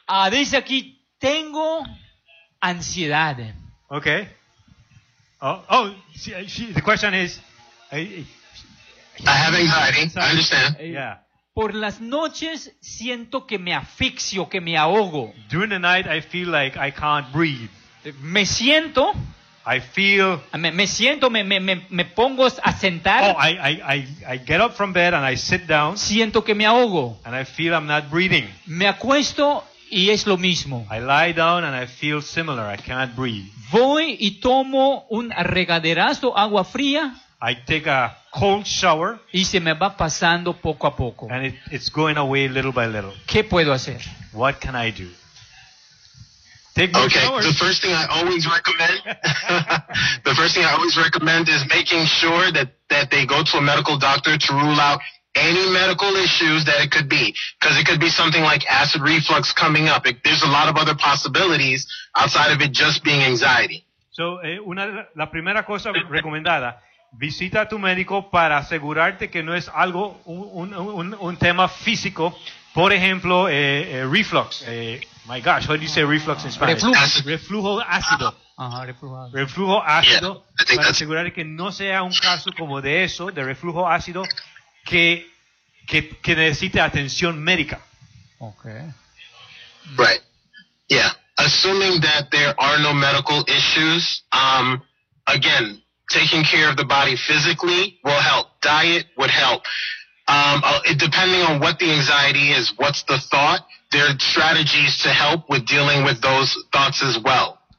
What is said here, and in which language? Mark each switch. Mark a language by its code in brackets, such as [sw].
[es] Dice aquí, tengo ansiedad. [en] Okay. The question is... I have anxiety. I understand. Yeah. [es] Por las noches siento que me asfixio, que me ahogo. [en] During the night, I feel like I can't breathe. [es] Me siento. [en] I feel. [es] Me siento. Me pongo a sentar. [en] Oh, I get up from bed and I sit down. [es] Siento que me ahogo. [en] And I feel I'm not breathing. [es] Me acuesto y es lo mismo. [en] I lie down and I feel similar. I cannot breathe. [es] Voy y tomo un regaderazo, agua fría. [en] I take a cold shower. [es] Y se me va pasando poco a poco. [en] And it's going away little by little. [es] ¿Qué puedo hacer? [en] What can I do? Okay, the first thing I always recommend is making sure that they go to a medical doctor to rule out any medical issues that it could be. Because it could be something like acid reflux coming up. There's a lot of other possibilities outside of it just being anxiety. [es] So, la primera cosa recomendada... Visita a tu médico para asegurarte que no es algo, un tema físico. Por ejemplo, reflux. [en] My gosh, how do you say reflux in Spanish? [es] Reflujo ácido. Reflujo ácido. Para asegurar que no sea un caso como de eso, de reflujo ácido, que necesite atención médica. [en] Okay. Right. Yeah. Assuming that there are no medical issues, again... Taking care of the body physically will help. Diet would help. Depending on what the anxiety is, what's the thought, there are strategies to help with dealing with those thoughts as well.